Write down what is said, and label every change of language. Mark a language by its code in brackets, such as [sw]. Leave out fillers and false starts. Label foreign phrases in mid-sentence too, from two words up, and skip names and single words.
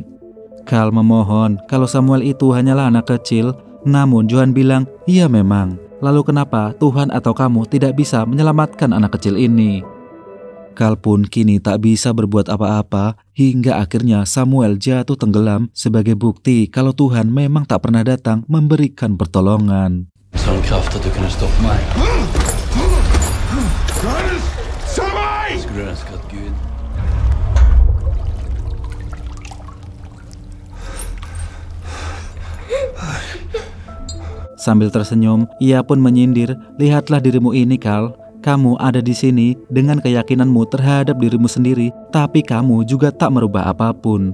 [id] Carl memohon kalau Samuel itu hanyalah anak kecil, namun Johan bilang, "Iya memang. Lalu kenapa Tuhan atau kamu tidak bisa menyelamatkan anak kecil ini?" Carl pun kini tak bisa berbuat apa-apa hingga akhirnya Samuel jatuh tenggelam sebagai bukti kalau Tuhan memang tak pernah datang memberikan pertolongan. [sv] Sån kraft att du kunde stoppa mig. Skulle du önska att Gud... [id] Sambil tersenyum, ia pun menyindir, "Lihatlah dirimu ini, Carl. Kamu ada di sini dengan keyakinanmu terhadap dirimu sendiri, tapi kamu juga tak merubah apapun."